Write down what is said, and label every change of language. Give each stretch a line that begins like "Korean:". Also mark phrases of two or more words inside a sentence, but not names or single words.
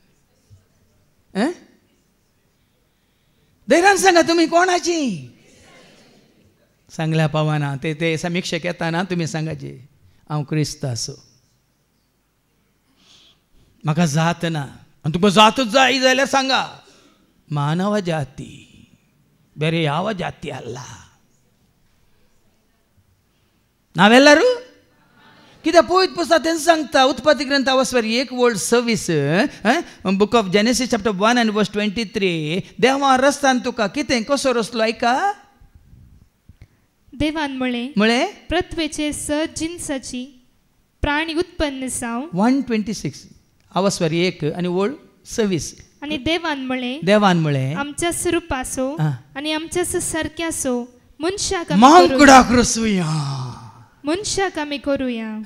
Konkani: धैर्यान सांगा, तुमी कोणाची? सांगल्या पावना. ते समीक्षक येताना तुमी सांगाचे, हांव क्रिस्त आसो, म्हाका जात ना. आनी तुका जातूच जाय जाल्यार सांगा,
Kannada: ಮಾನವ ಜಾತಿ, ಬೇರೆ ಯಾವ ಜಾತಿ ಅಲ್ಲ.
Konkani: ನಾವೆಲ್ಲರೂ कित्याक पवित्र पुस्तकांत तें सांगता, उत्पत्ती ग्रंथ आवस्वर 1:26,
English: book of Genesis chapter
Konkani: 1
English: and verse
Konkani: 23. देवा रस्तान तुका कितें कसो रचलो ऐका. देवान म्हळे पृथ्वीचेर जिनसाची प्राणी उत्पन्न जावं. 1:26 आवस्वर 1 आणि वळ 26. आणि देवान म्हळे आमच्या स्वरूपाचो आणि आमच्या सारक्याचो मनशाक आमी करूया.